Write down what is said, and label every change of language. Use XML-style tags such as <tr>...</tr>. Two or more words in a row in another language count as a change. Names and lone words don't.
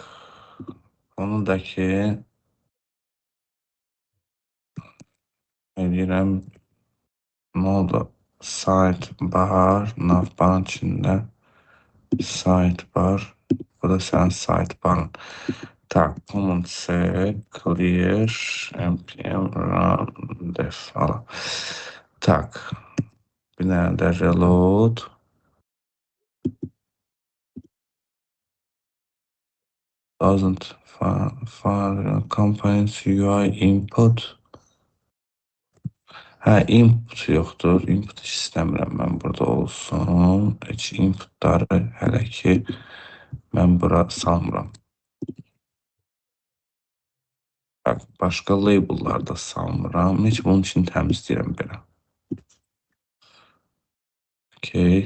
<az>Bunu da ki eləyirəm nə oldu? Sidebar, navbarın içində sidebar. Bu da sənin sidebarın.</az> <en>Tak, command C, clear, npm run def ala.</en> <az>Tak, bir dənə də reload.</az> <en>Doesn't file components UI input.</en> <az>Input yoxdur. Input istəmirəm mən burada olsun. Heç inputları hələ ki mən bura salmıram. Başqa label'lar da salmıram. Heç bunun için təmizləyirəm belə. Okey.</az>